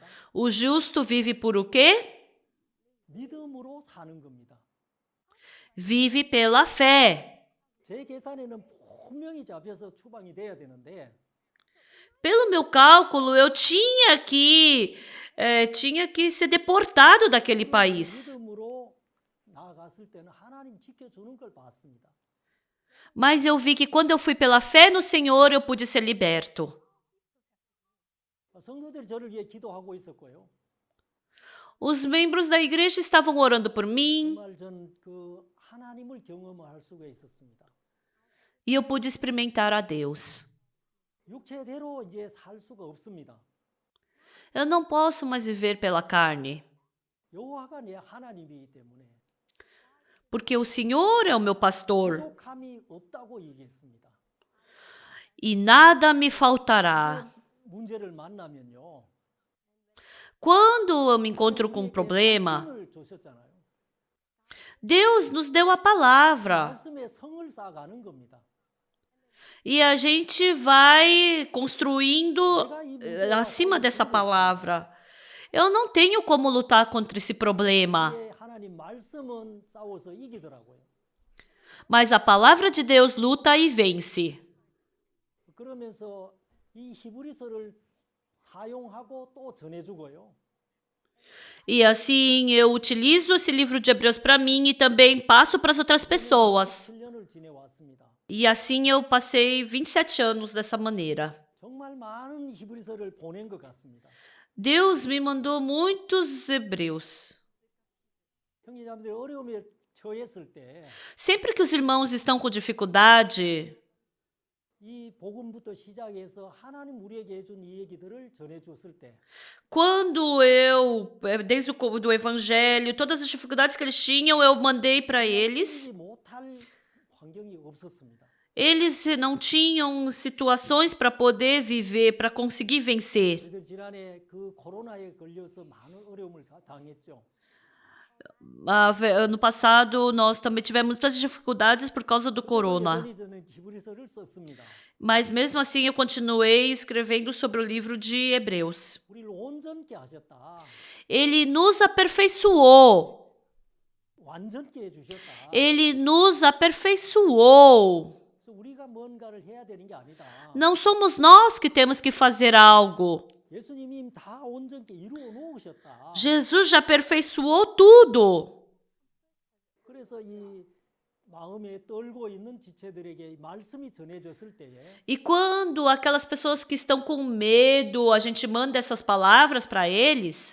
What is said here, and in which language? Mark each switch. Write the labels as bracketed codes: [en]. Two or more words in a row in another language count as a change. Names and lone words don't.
[pt] O justo vive por o quê? [ko] 믿음으로 사는 겁니다. [pt] Vive pela fé. [ko] 제 계산에는 분명히 잡혀서 추방이 돼야 되는데 [pt] Pelo meu cálculo, eu tinha que ser deportado daquele país. [ko] 믿음으로 나아갔을 때는 하나님 지켜주는 걸 봤습니다. [pt] Mas eu vi que quando eu fui pela fé no Senhor, eu pude ser liberto. [ko] 성도들이 저를 위해 기도하고 있었고요. [pt] Os membros da igreja estavam orando por mim [ko] 정말 전 그 하나님을 경험할 수가 있었습니다. [pt] e eu pude experimentar a Deus. [ko] 육체대로 이제 살 수가 없습니다. [pt] Eu não posso mais viver pela carne, [ko] 여호와가 내 하나님이기 때문에 [pt] porque o Senhor é o meu pastor [ko] 부족함이 없다고 얘기했습니다. [pt] e nada me faltará. [ko] 문제를 만나면요. [pt] Quando eu me encontro com um problema, [ko] 말씀을 주셨잖아요. [pt] Deus nos deu a palavra [ko] 말씀에 성을 쌓아가는 겁니다. [pt] e a gente vai construindo [ko] 내가 이 문제와 [pt] acima dessa [ko] 싸울 [pt] palavra. Eu não tenho como lutar contra esse problema, [ko] 예, 하나님 말씀은 싸워서 이기더라고요. [pt] mas a palavra de Deus luta e vence. [ko] 그러면서 이 히브리서를 사용하고 또 전해주고요. [pt] E assim eu utilizo esse livro de Hebreus para mim e também passo para as outras pessoas. [ko] 7년을 지내왔습니다. [pt] E assim eu passei 27 anos dessa maneira. [ko] 정말 많은 히브리서를 보낸 것 같습니다. [pt] Deus me mandou muitos hebreus. [ko] 형제자매들 어려움에 처했을 때 [pt] Sempre que os irmãos estão com dificuldade, [ko] 이 복음부터 시작해서 하나님 우리에게 해준 이 얘기들을 전해줬을 때 [pt] quando desde o do evangelho, todas as dificuldades que eles tinham, eu mandei para eles. [ko] 이기지 못할 환경이 없었습니다. [pt] Eles não tinham situações para poder viver, para conseguir vencer. [ko] 저희들 지난해 그 코로나에 걸려서 많은 어려움을 당했죠. [pt] Ano passado, nós também tivemos muitas dificuldades por causa do corona. [ko] 여전히 저는 히브리서를 썼습니다. [pt] Mas mesmo assim, eu continuei escrevendo sobre o livro de Hebreus. [ko] 우리를 온전케 하셨다. [pt] Ele nos aperfeiçoou. [ko] 완전케 해주셨다. [pt] Ele nos aperfeiçoou. [ko] 그래서 우리가 뭔가를 해야 되는 게 아니다. [pt] Não somos nós que temos que fazer algo. [ko] 예수님이 다 온전케 이루어 놓으셨다. [pt] Jesus já aperfeiçoou tudo. [ko] 그래서 이 마음에 떨고 있는 지체들에게 이 말씀이 전해졌을 때에 [pt] E quando aquelas pessoas que estão com medo, a gente manda essas palavras para eles,